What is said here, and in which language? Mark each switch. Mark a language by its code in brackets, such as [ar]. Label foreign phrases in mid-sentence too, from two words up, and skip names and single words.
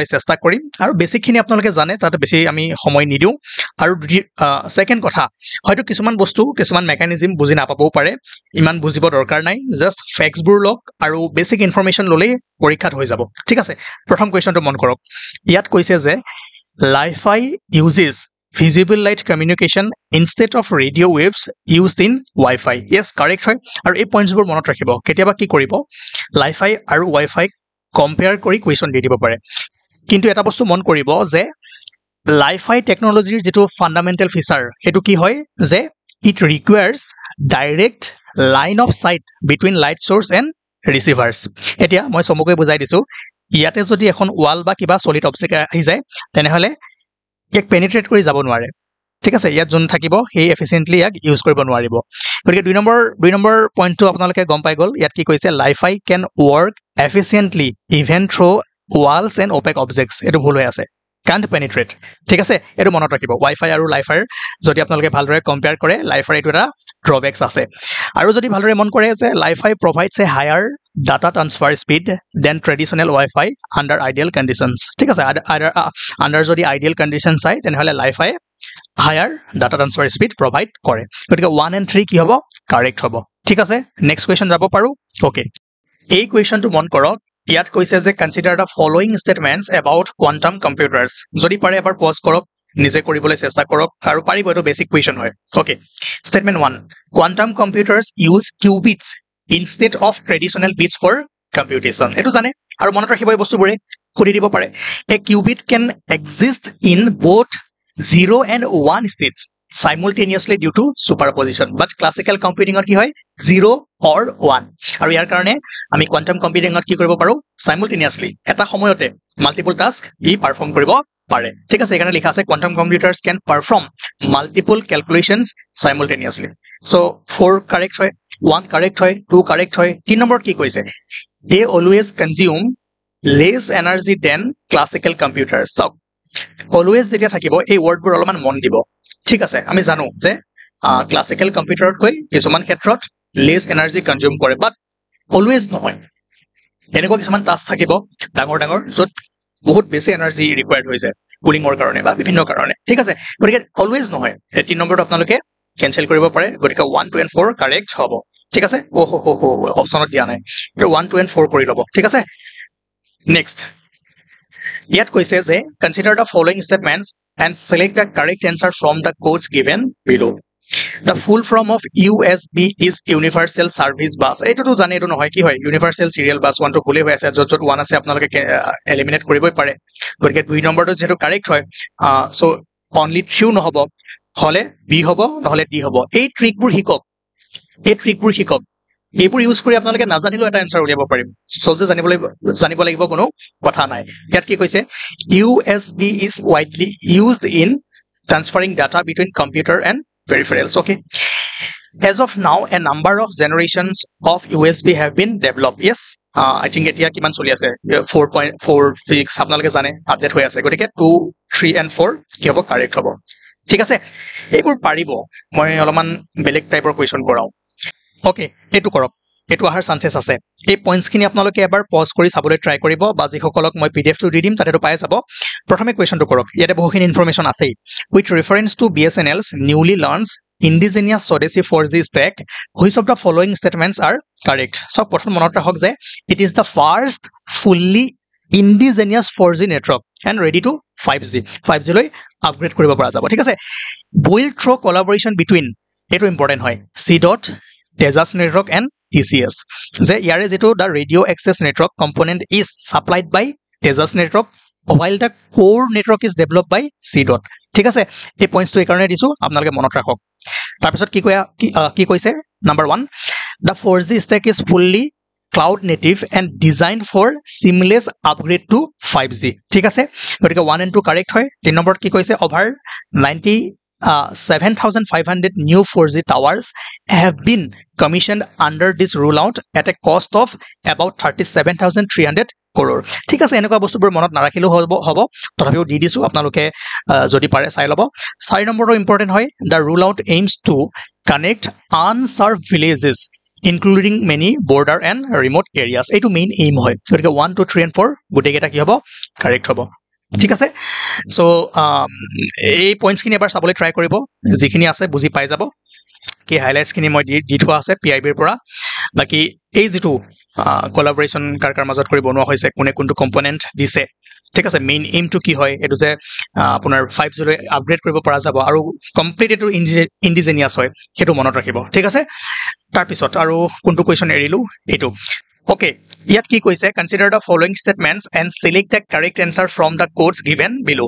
[as] চেষ্টা কৰিম আৰু বেছিকখিনি আপোনালোকে জানে তাতে বেছি আমি সময় নিদিও আৰু সেকেন্ড কথা হয়তো কিছুমান বস্তু কিছুমান মেকানিজম বুজি নাপাবও পাৰে ইমান বুজিব দৰকাৰ নাই জাস্ট ফেক্টছবোৰ লওক আৰু [en] basic information [as] ললেই পৰীক্ষাত হৈ যাব ঠিক আছে প্ৰথম কুৱেশ্যনটো মন কৰক ইয়াত কৈছে যে [en] Li-Fi uses visible light communication instead of radio waves used in Wi-Fi. Yes, correct [as] হয় আৰু এই পইণ্টছবোৰ মনত ৰাখিব কেতিয়াবা কি কৰিব লাইফাই আৰু Wi-Fi কম্পেয়াৰ কৰি কুৱেশ্যন দি দিব পাৰে কিন্তু এটা বস্তু মন কৰিব যে লাইফাই টেকনলজিৰ যেটো [en] fundamental feature [as] হেতু কি হয় যে [en] it requires direct line of sight between light source and receivers [as] এতিয়া মই সমকৈ বুজাই দিছো ইয়াতে যদি এখন ওয়াল বা কিবা [en] solid object [as] আহি যায় তেনেহলে এক পেনিট্ৰেট কৰি যাব নোৱাৰে ঠিক আছে ইয়াত যোন থাকিব সেই এফিচিয়েন্টলি ইয়াক ইউজ কৰিব নোৱাৰিব গতিকে দুই নম্বৰ পইণ্টটো আপোনালোকে গম পাই গল ইয়াত কি কৈছে [en] Li-Fi can work efficiently even through walls and opaque objects [as] এটো ভুল হৈ আছে [en] can't penetrate [as] ঠিক আছে এটো মনত ৰাখিব Wi-Fi আৰু লাইফাই যদি আপোনালোকে ভালদৰে কম্পেয়াৰ কৰে লাইফাই এটো এটা ড্ৰবেক্স আছে আৰু যদি ভালদৰে মন কৰে যে লাইফাই [en] provides a higher data transfer speed than traditional Wi-Fi under ideal conditions [as] ঠিক আছে [en] under যদি ideal conditions চাই তেনেহলে লাইফাই higher data transfer speed provide [as] কৰে গতিকে 1 and 3 কি হ'ব কাৰেক্ট হ'ব ঠিক আছে [en] next question [as] যাব পাৰো ওকে এই কোৱেশ্চনটো মন কৰক ইয়াত কৈছে যে [en] consider the following statements about quantum computers [as] যদি পাৰে এবাৰ পজ কৰক নিজে কৰিবলৈ চেষ্টা কৰক আৰু পাৰিব এটো [en] basic question [as] হয় ওকে ষ্টেটমেন্ট 1 [en] quantum computers use qubits instead of traditional bits for computation [as] এটো জানে আৰু মনত ৰাখিব এই বস্তুবোৰে খুলি দিব পাৰে [en] a qubit can exist in both 0 and 1 states simultaneously due to superposition but classical computing [as] কি হয় [en] 0 or 1 [as] আৰু ইয়াৰ কাৰণে আমি [en] quantum computing [as] কি কৰিব পাৰো [en] simultaneously [as] এটা সময়তে [en] multiple task [as] ই পাৰফৰ্ম কৰিব পাৰে ঠিক আছে এখানে লিখা আছে [en] quantum computers can perform multiple calculations simultaneously so 4 correct হয় 1 correct হয় 2 correct হয় 3 [as] নম্বৰ কি কৈছে [en] they always consume less energy than classical computers so always [as] যেতিয়া থাকিব এই ওয়ার্ডবোৰ অলপমান মন দিব ঠিক আছে আমি জানো যে ক্লাসিক্যাল কম্পিউটাৰত কৈ কিছুমান ক্ষেত্ৰত [en] less energy consume [as] কৰে [en] but always [as] নহয় এনেকুৱা কিছুমান টাস্ক থাকিব ডাঙৰ যত বহুত বেছি এনাৰ্জি ৰিকোয়াৰ্ড হৈ যায় কুলিংৰ কাৰণে বা বিভিন্ন কাৰণে ঠিক আছে গতিকে অলৱেজ নহয় এই 3 নম্বৰটো আপোনালোকে কেনসেল কৰিব পাৰে গতিকে 1 2 and 4 কাৰেক্ট হ'ব ঠিক আছে ও হো অপচনত দিয়া নাই 1 2 and 4 কৰি লব ঠিক আছে নেক্সট ইয়াত কৈছে যে [en] consider the following statements and select the correct answer from the codes given below the full form of USB is universal service bus [as] এটো তো জানে এটো নহয় কি হয় [en] universal serial bus [as] 1 টো ভুলে হৈ আছে যত 1 আছে আপোনালোকে এলিমিনেট কৰিবই পাৰে গতিকে 2 নম্বৰটো যেটো কাৰেক্ট হয় সো [en] only true [as] নহব হলে B হ'ব নহলে D হ'ব এই ট্ৰিকবোৰ শিকক এইবোৰ ইউজ কৰি আপোনালোকে নাজানিলো এটা আনসাৰ উলিয়াব পাৰিম সলজে জানিব লাগিব কোনো কথা নাই ইয়াত কি কৈছে [en] USB is widely used in transferring data between computer and peripherals okay as of now a number of generations of USB have been developed yes I think [as] এতিয়া কিমান চলি আছে 4.46 আপোনালোকে জানে আপডেট হৈ আছে গতিকে 2 3 and 4 কি হ'ব কাৰেক্ট হ'ব ঠিক আছে এইবোৰ পাৰিব মই অলপমান বেলেগ টাইপৰ কোৱেশ্চন কৰাও ওকে এটো কৰক এটো আহাৰ চান্সেস আছে এই পইণ্টছখিনি আপোনালোকে এবাৰ পজ কৰি চাবলৈ ট্ৰাই কৰিব বা যিসকলক মই PDF টো দি দিম তাতেটো পাই যাব প্ৰথমে কোৱেশ্চনটো কৰক ইয়াতে বহুখিনি ইনফৰমেশন আছে [en] with reference to BSNL's newly launched indigenous Swadeshi 4G stack which of the following statements are correct [as] so প্ৰথম মনত ৰাখক যে [en] it is the first fully indigenous 4G network and ready to [as] 5G লৈ আপগ্ৰেড কৰিব পৰা যাব ঠিক আছে [en] built through collaboration between [as] এটো ইম্পৰ্টেন্ট হয় C. [en] Tejas network and TCS [as] যে ইয়াৰে যেটো [en] the radio access network component is supplied by Tejas network while the core network is developed by C. [as] ঠিক আছে এই পইণ্টছটো এই কাৰণে দিছো আপোনালোকে মনত ৰাখক তাৰ পিছত কি কৈছে নাম্বাৰ [en] 1 the 4G stack is fully cloud native and designed for seamless upgrade to 5G [as] ঠিক আছে গতিকে [en] 1 and 2 [as] কাৰেক্ট হয় [en] 3 [as] নম্বৰত কি কৈছে [en] over 90 7,500 new 4G towers have been commissioned under this rollout at a cost of about 37,300 crore. [as] ঠিক আছে এনেকুৱা বস্তুবোৰ মনত নাৰাখিলেও হ'ব তথাপিও দি দিছো আপোনালোকে যদি পাৰে চাই ল'ব 4 নম্বৰটো ইম্পৰ্টেন্ট হয় [en] the rollout aims to connect unserved villages including many border and remote areas [as] এইটো [en] main aim [as] হয় গতিকে 1 2 3 and 4 গোটেইকেইটা কি হ'ব কাৰেক্ট হ'ব ঠিক আছে সো এই পইণ্টছ খিনি এবাৰ চাবলৈ ট্ৰাই কৰিব যিখিনি আছে বুজি পাই যাব কি হাইলাইটছ খিনি মই দি থোৱা আছে পিআইবিৰ পৰা বাকি এই যেটো কোলাবৰেচন কাৰ মাজত কৰি বনোৱা হৈছে কোনে কোনটো কম্পোনেন্ট দিছে ঠিক আছে মেইন এইম টু কি হয় এটো যে আপোনাৰ 5G লৈ আপগ্ৰেড কৰিব পৰা যাব আৰু কমপ্লিট এটো ইন্ডিজেনিয়াস হয় হেতু মনত ৰাখিব ঠিক আছে তাৰ পিছত আৰু কোনটো কোৱেশ্চন এৰিলো এটো Okay, ইয়াত কি কৈছে [en] consider the following statements and select the correct answer from the codes given below.